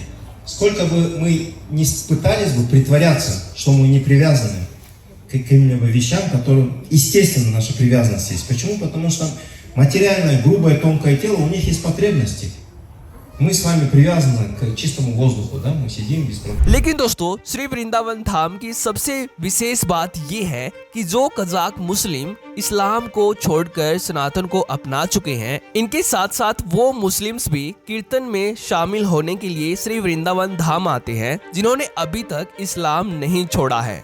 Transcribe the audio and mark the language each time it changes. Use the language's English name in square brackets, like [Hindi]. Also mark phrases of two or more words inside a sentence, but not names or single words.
[Russian] Сколько бы мы ни пытались бы притворяться, что мы не привязаны к каким-либо вещам, которым, естественно, наша привязанность есть. Почему? Потому что материальное, грубое, тонкое тело, у них есть потребности. Мы с вами привязаны к чистому воздуху, да? Мы сидим без проблем. [Hindi] लेकिन दोस्तों श्री वृंदावन धाम की सबसे विशेष बात ये है कि जो कजाक मुस्लिम इस्लाम को छोड़कर सनातन को अपना चुके हैं, इनके साथ साथ वो मुस्लिम्स भी कीर्तन में शामिल होने के लिए श्री वृंदावन धाम आते हैं, जिन्होंने अभी तक इस्लाम नहीं छोड़ा है।